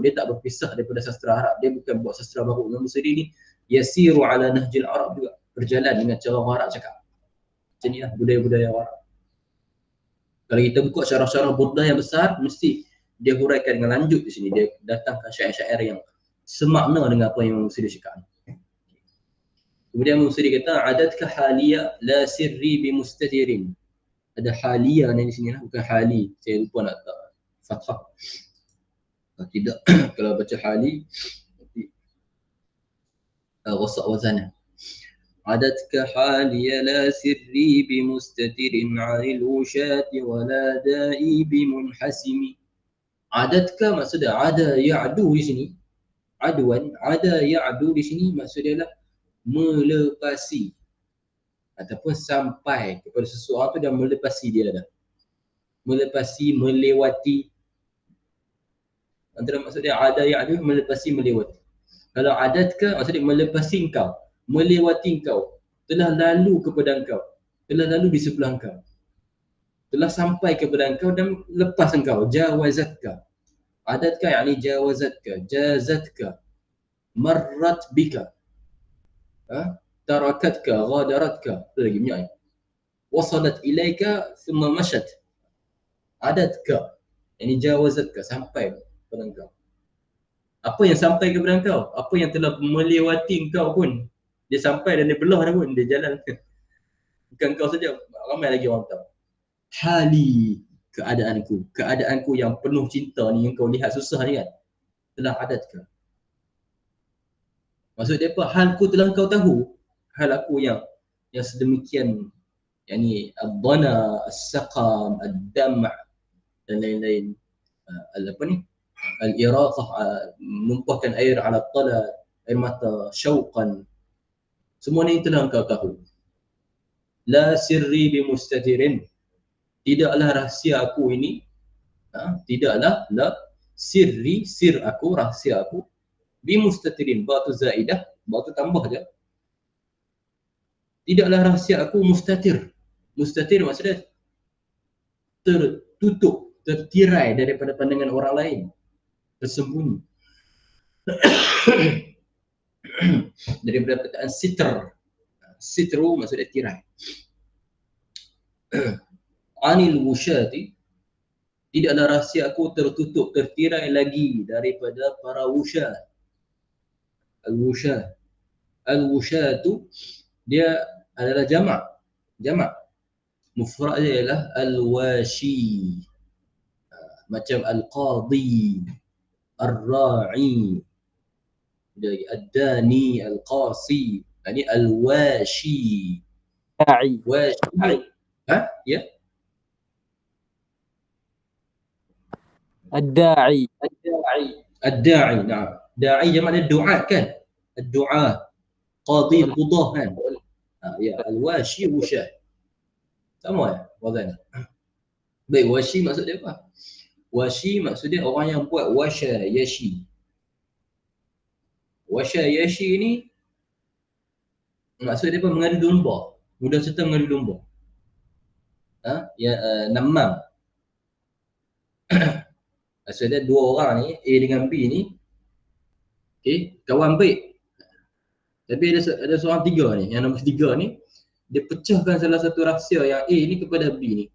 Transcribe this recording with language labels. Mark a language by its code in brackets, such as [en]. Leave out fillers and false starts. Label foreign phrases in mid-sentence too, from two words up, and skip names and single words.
[ms] Dia tak berpisah daripada sastra Arab. Dia bukan buat sastra baru. Imam Busiri ni [ar] يسير على نهج العرب [ms] juga, berjalan dengan cara orang Arab cakap. Macam ni lah budaya-budaya orang Arab. Kalau kita buka syarah-syarah burdah yang besar, mesti dia huraikan dengan lanjut di sini. Dia datangkan syair-syair yang semakna dengan apa yang Imam Busiri cakap. Kemudian Imam Busiri kata, [ar] عدتك حالية لا سري بمستتر. [ms] Ada haliyah ni di sini lah, bukan hali. Saya lupa nak tak fathah. Tidak, kalau baca hali nanti wasak wazanah. [ar] عدتك حالي لا سري بمستتر عن الوشاة ولا دائي بمنحسم. [ms] عدتك maksudnya ada ya'du di sini. Aduan, ada ya'du di sini maksudnya adalah melepasi ataupun sampai kepada sesuatu dan melepasi dia dah. Melepasi, melewati. Antara maksudnya ada ya'du melepasi, melewati. Kalau adatka maksudnya melepasi engkau, melewati engkau, telah lalu kepada engkau, telah lalu di sebelah engkau, telah sampai kepada engkau dan lepas engkau. [ar] جاوزتك عدتك يعني جاوزتك جازتك مرت بك, تركتك غادرتك, [ms] itu lagi banyak. [ar] وصلت إليك ثم مشت. [ms] Adatka yakni jawazatka, sampai kepada engkau. Apa yang sampai kepada engkau, apa yang telah melewati engkau pun, dia sampai dan dia belah dah pun, dia jalan. Bukan kau saja, ramai lagi orang tahu. Hali, keadaanku yang penuh cinta ni, yang kau lihat susah ni kan, telah adatkah. Maksud dia apa? Halku telah kau tahu. Hal aku yang sedemikian, yakni ad-dana, as-saqam, ad-dam' dan lain-lain. Apa ni? Al-iraqah, menumpahkan air ala tala, air mata, syauqan. Semua ni telah engkau tahu. [ar] لا سري بمستتر. [ms] Tidaklah rahsia aku ini, tidaklah [ar] لا سري, [ms] sir aku, rahsia aku, bimustatirin, batu zaidah, batu tambah je. Tidaklah rahsia aku mustatir. Mustatir maksudnya tertutup, tertirai daripada pandangan orang lain, tersembunyi. Daripada perkataan sitr. Sitru maksudnya tirai. [ar] عن الوشاة, [ms] tidaklah rahsia aku tertutup, tertirai lagi daripada para wusyah. Al-wusyah. Al-wusyatu dia adalah jamak. Jamak. Mufrad dia ialah al-washi. Macam [ar] القاضي الراعي الداني القاسي, [ms] ini al-washi. Da'i. Washi. Ya? Ad-da'i. Ad-da'i, nah. Da'i jamak dia du'a kan? Ad-du'a. [ar] قاضي القضاة [ms] kan? Ya, al-washi wusyah. Sama ya? Wazan. Baik, washi maksud dia apa? Washi maksud dia orang yang buat [ar] وشى يشي. وشى يشي [ms] ni maksud dia apa? Mengadu domba. Mudah cerita mengadu domba. Namam. Maksud dia dua orang ni, A dengan B ni, kawan baik. Tapi ada seorang tiga ni, yang nombor tiga ni, dia pecahkan salah satu rahsia yang A ni kepada B ni.